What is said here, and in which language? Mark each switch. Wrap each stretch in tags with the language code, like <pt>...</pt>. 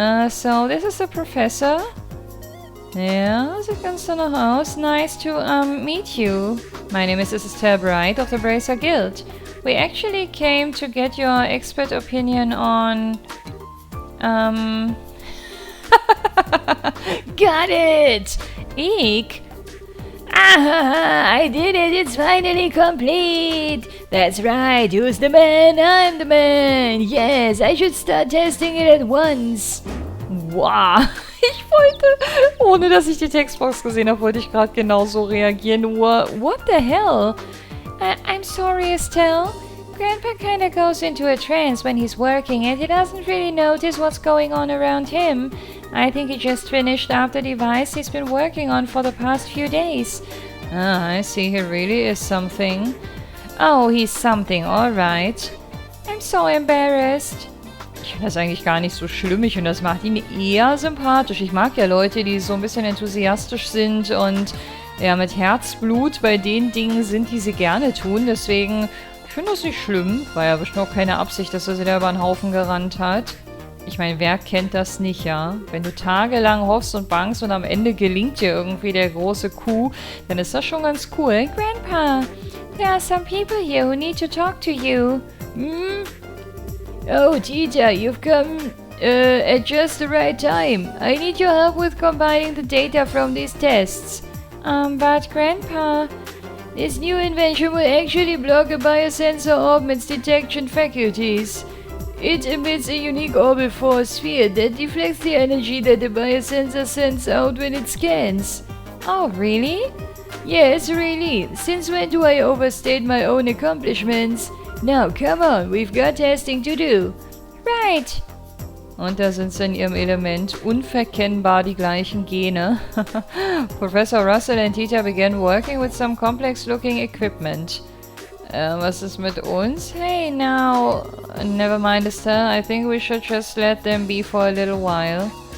<en>So, this is the professor.</en> <de>Ja, sieht ganz danach aus.</de> <en>Nice to, meet you. My name is Estelle Bright of the Bracer Guild. We actually came to get your expert opinion on... Got it! Eek! I did it! It's finally complete! That's right, who's the man? I'm the man! Yes, I should start testing it at once! Wow!</en> <de>Ich wollte, ohne dass ich die Textbox gesehen habe, wollte ich gerade genauso reagieren. Nur,</de> <en>what the hell? I'm sorry, Estelle. Grandpa kinda goes into a trance when he's working and he doesn't really notice what's going on around him. I think he just finished up the device he's been working on for the past few days. Ah, I see, he really is something. Oh, he's something, alright. I'm so embarrassed.</en> <de>Ich finde das eigentlich gar nicht so schlimm. Ich finde, das macht ihn eher sympathisch. Ich mag ja Leute, die so ein bisschen enthusiastisch sind und ja, mit Herzblut bei den Dingen sind, die sie gerne tun. Deswegen... Ich finde das nicht schlimm. War ja bestimmt auch keine Absicht, dass er sie da über den Haufen gerannt hat. Ich meine, wer kennt das nicht, ja? Wenn du tagelang hoffst und bangst und am Ende gelingt dir irgendwie der große Coup, dann ist das schon ganz cool.</de> <en>Grandpa, there are some people here who need to talk to you. Oh, Tita, you've come at just the right time. I need your help with combining the data from these tests. But Grandpa... This new invention will actually block a biosensor orbit's detection faculties. It emits a unique orbital force sphere that deflects the energy that the biosensor sends out when it scans. Oh, really? Yes, really. Since when do I overstate my own accomplishments? Now, come on, we've got testing to do. Right.</en> <de>Und da sind sie in ihrem Element. Unverkennbar die gleichen Gene.</de> <en>Professor Russell and Tita began working with some complex-looking equipment.</en> <de>Was ist mit uns?</de> <en>Hey, now... Never mind, Estelle. I think we should just let them be for a little while.</en>